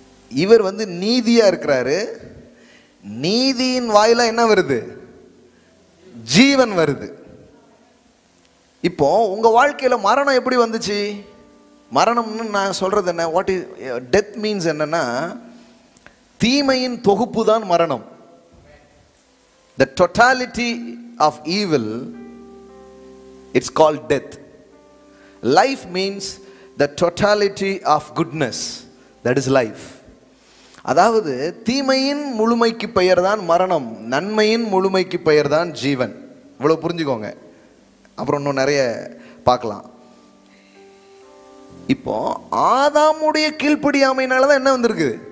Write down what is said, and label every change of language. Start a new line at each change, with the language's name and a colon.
Tamil: இவர் நீதியா இருக்கிறாரு. நீதியின் வாயில என்ன வருது? ஜீவன் வருது. இப்போ உங்க வாழ்க்கையில மரணம் எப்படி வந்துச்சு? மரணம்னு நான் சொல்றது என்ன?
English: what is death means
Tamil: என்னன்னா, தீமையின் தொகுப்பு தான் மரணம்.
English: The totality of evil, it's called death. Life means the totality of goodness, that is life.
Tamil: அதாவது தீமையின் முழுமைக்கு பெயர் தான் மரணம், நன்மையின் முழுமைக்கு பெயர் தான் ஜீவன். இவ்வளவு புரிஞ்சுக்கோங்க, அப்புறம் இன்னும் நிறைய பார்க்கலாம். இப்போ ஆதாமுடைய கீழ்ப்படியாமையினால தான் என்ன வந்திருக்கு?